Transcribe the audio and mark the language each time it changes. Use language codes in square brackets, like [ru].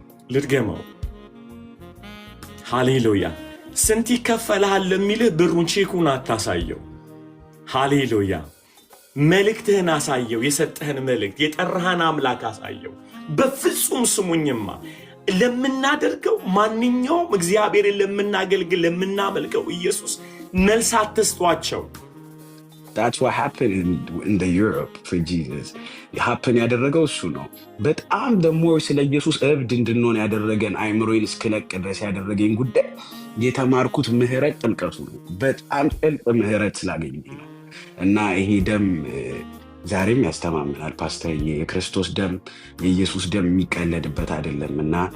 [am] ልድገመው። ሃሌሉያ። ስንት ይከፈልሃል ለሚልህ ብሩን ቼኩን አታሳየው። ሃሌሉያ። መልእክትህን አሳየው። የሰጠህን መልእክት የጠራህን አምላክ አሳየው። በፍጹም ስሙኝማ ለምናደርገው ማንኛውም እግዚአብሔርን ለምናገልግል ለምናመልከው ኢየሱስ መልስ አትስጧቸው። [en] That's what happened in the Europe for Jesus. [am] happen ያደረገው እሱ ነው። በጣም ደግሞ ስለ ኢየሱስ እብድ እንድንሆን ያደረገን አይምሮዬን እስከለቅ ድረስ ያደረገኝ ጉዳይ የተማርኩት ምህረት ጥልቀቱ ነው። በጣም ጥልቅ ምህረት ስላገኘኝ ነው። እና ይሄ ደም ዛሬም ያስተማምናል ፓስተር። የክርስቶስ ደም የኢየሱስ ደም የሚቀለድበት አይደለም። እና